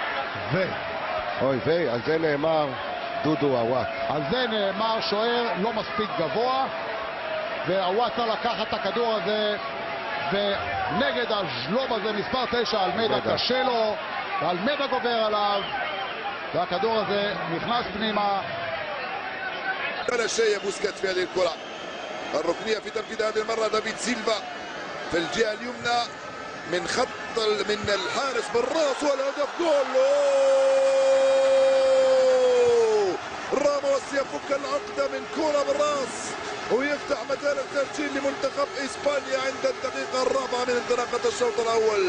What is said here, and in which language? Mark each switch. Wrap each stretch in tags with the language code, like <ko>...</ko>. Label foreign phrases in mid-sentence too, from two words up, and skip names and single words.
<he>על זה נאמר דודו עוואט. על זה נאמר שוער לא מספיק גבוה, ועוואט צריך לקחת את הכדור הזה, ונגד הז'לוב הזה מספר 9 אלמדה קשה לו, ואלמדה גובר עליו, והכדור הזה נכנס פנימה.</he> <ar>ولا شيء بوسكيت في هذه الكرة الركنية في تنفيذ هذه المرة دافيد سيلفا في الجهة اليمنى من خط من الحارس بالراس والهدف جول. راموس يفك العقدة من كرة بالراس ويفتح مجال التسجيل لمنتخب اسبانيا عند الدقيقة الرابعة من انطلاقة الشوط الأول.</ar>